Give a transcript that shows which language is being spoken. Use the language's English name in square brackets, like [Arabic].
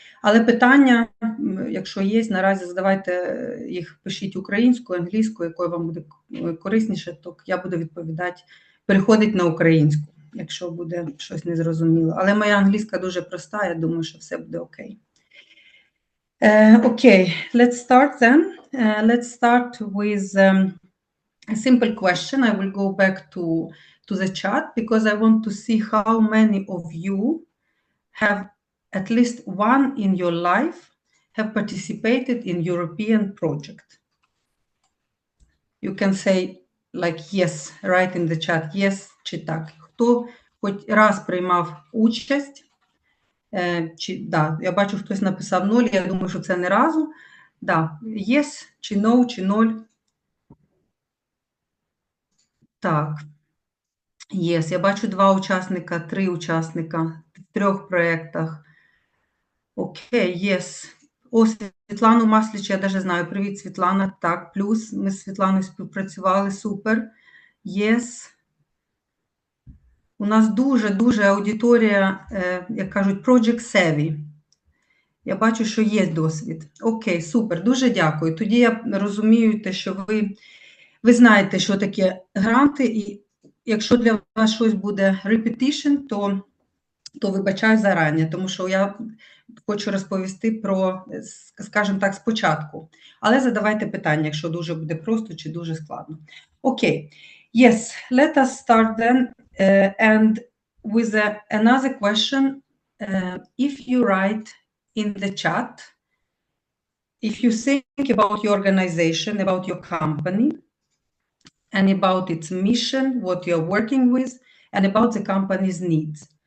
[Ukrainian] Але питання, якщо є, наразі задавайте їх, пишіть українською, англійською, якою вам буде корисніше, то я буду відповідати, переходить на українську, якщо буде щось незрозуміло. Але моя англійська дуже проста, я думаю, що все буде окей. [English] Okay, let's start then. Let's start with a simple question. I will go back to the chat because I want to see how many of you have at least one in your life have participated in European project. You can say like yes, right in the chat, yes [Ukrainian] чи так. Хто хоч раз приймав участь, чи, да, я бачу, хтось написав 0, я думаю, що це не разу. Да, yes, чи no, чи 0. Так, yes, я бачу 2 учасника, 3 учасника в 3 проєктах. Окей, yes. О, Світлану Масліч, я навіть знаю. Привіт, Світлана. Так, плюс, ми з Світланою співпрацювали, супер. [English] Yes. [Ukrainian] У нас дуже аудиторія, як кажуть, project savvy. Я бачу, що є досвід. Окей, супер, дуже дякую. Тоді я розумію те, що ви знаєте, що таке гранти, і якщо для вас щось буде repetition, то вибачаю зарані, тому що я хочу розповісти про, скажімо так, спочатку. Але задавайте питання, якщо дуже буде просто чи дуже складно. [English] Окей. Yes, let us start then. And with another question, if you write in the chat, if you think about your organization, about your company, and about its mission, what you're working with, and about the company's needs.